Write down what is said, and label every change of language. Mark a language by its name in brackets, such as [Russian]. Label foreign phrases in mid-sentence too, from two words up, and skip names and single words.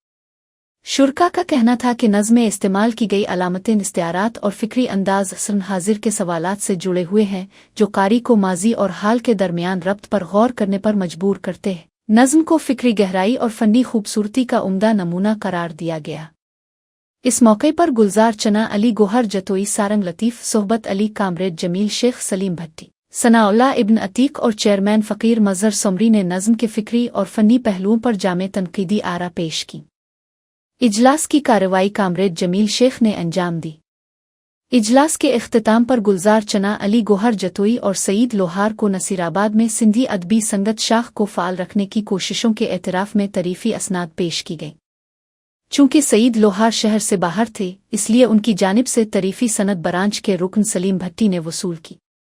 [Urdu] شورا کا کہنا تھا کہ نظم میں استعمال کی گئی علامتیں، استعارات اور فکری انداز اصل حاضر کے سوالات سے جڑے ہوئے ہیں، جو قاری کو ماضی اور حال کے درمیان ربط پر غور کرنے پر مجبور کرتے ہیں. نظم کو فکری گہرائی اور فنی خوبصورتی کا عمدہ نمونہ قرار دیا گیا. اس موقع پر گلزار چنا, علی گوہر جتوئی، سارنگ لطیف، صحبت علی، کامریڈ جمیل، شیخ سلیم بھٹی، ثناءاللہ ابن عتیق اور چیئرمین فقیر مظہر سومری نے نظم کے فکری اور فنی پہلوؤں پر جامع تنقیدی آرا پیش کی. اجلاس کی کارروائی کامریڈ جمیل شیخ نے انجام دی. اجلاس کے اختتام پر گلزار چنا, علی گوہر جتوئی اور سعید لوہار کو نصیرآباد میں سندھی ادبی سنگت شاخ کو فعال رکھنے کی کوششوں کے اعتراف میں تعریفی اسناد پیش کی گئی. چونکہ سعید لوہار شہر سے باہر تھے، اس لیے ان کی جانب سے تعریفی سند برانچ کے رکن سلیم بھٹی نے وصول کی.